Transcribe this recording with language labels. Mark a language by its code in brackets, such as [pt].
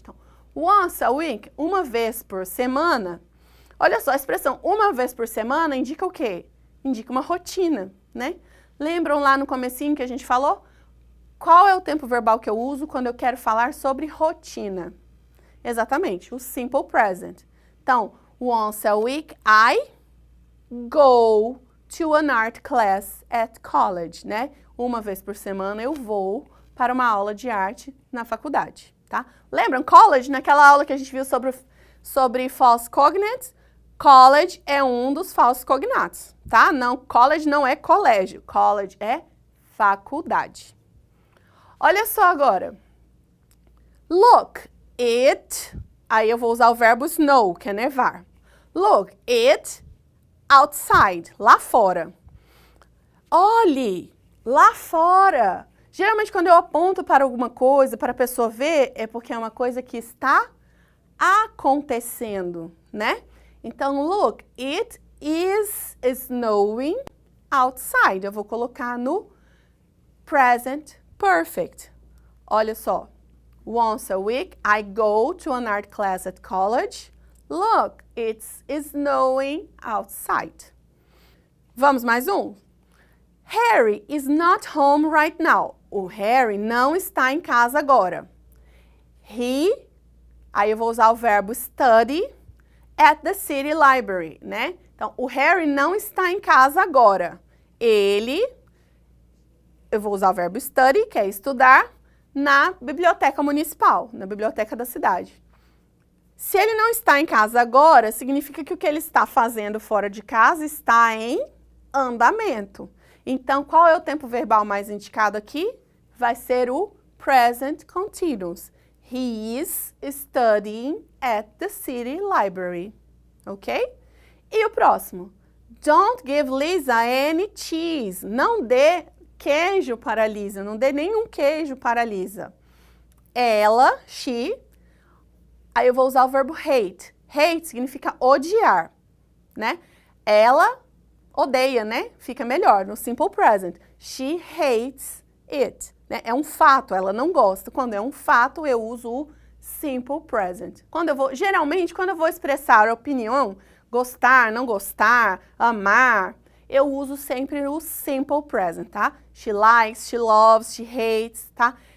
[pt] Então, [en] once a week, [pt] uma vez por semana. Olha só, a expressão uma vez por semana indica o quê? indica uma rotina, né? Lembram lá no comecinho que a gente falou? Qual é o tempo verbal que eu uso quando eu quero falar sobre rotina? Exatamente, o simple present. Então, [en] once a week I go to an art class at college, né? [pt] Uma vez por semana eu vou para uma aula de arte na faculdade, tá? Lembram? College, naquela aula que a gente viu sobre [en] false cognates, [pt] college é um dos falsos cognatos, tá? Não, college não é colégio, college é faculdade. Olha só agora. [en] Look, it, [pt] aí eu vou usar o verbo snow, que é nevar. [en] Look, it outside, [pt] lá fora. Olhe, lá fora. Geralmente quando eu aponto para alguma coisa, para a pessoa ver, é porque é uma coisa que está acontecendo, né? Então, [en] look, it is snowing outside. [pt] Eu vou colocar no present perfect. Olha só. [en] Once a week, I go to an art class at college. Look, it's snowing outside. [pt] Vamos mais um. [en] Harry is not home right now. [pt] O Harry não está em casa agora. Aí eu vou usar o verbo [en] study at the city library, [pt] né? Então, o Harry não está em casa agora. Eu vou usar o verbo study, que é estudar, na biblioteca municipal, na biblioteca da cidade. Se ele não está em casa agora, significa que o que ele está fazendo fora de casa está em andamento. Então, qual é o tempo verbal mais indicado aqui? Vai ser o present continuous. [en] He is studying at the city library. Ok? [pt] E o próximo? [en] Don't give Lisa any cheese. [pt] Não dê queijo para Lisa. Não dê nenhum queijo para Lisa. Ela, she. Aí eu vou usar o verbo hate. Hate significa odiar, né? Ela odeia, né? Fica melhor no simple present. [en] She hates it. [pt] Né? É um fato, ela não gosta. Quando é um fato, eu uso o simple present. Geralmente, quando eu vou expressar a opinião, gostar, não gostar, amar, eu uso sempre o simple present, tá? [en] She likes, she loves, she hates, tá?